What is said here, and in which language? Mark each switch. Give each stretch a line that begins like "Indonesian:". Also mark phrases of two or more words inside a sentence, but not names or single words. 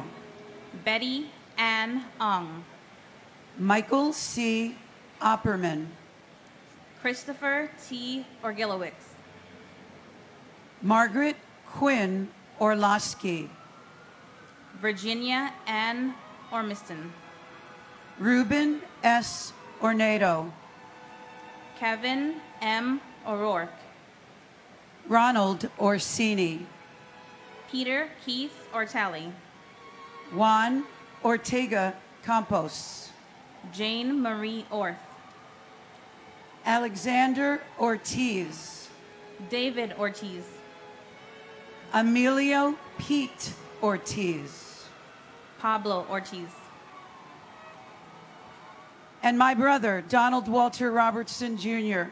English: Betty Ann Ong. Michael C. Opperman. Christopher T. Orgilowicz. Margaret Quinn Orlowski. Virginia Ann Ormiston. Ruben S. Ornado. Kevin M. O'Rourke. Ronald Orsini. Peter Keith Ortali. Juan Ortega Campos. Jane Marie Orth. Alexander Ortiz. David Ortiz. Emilio Pete Ortiz. Pablo Ortiz. And my brother, Donald Walter Robertson, Jr.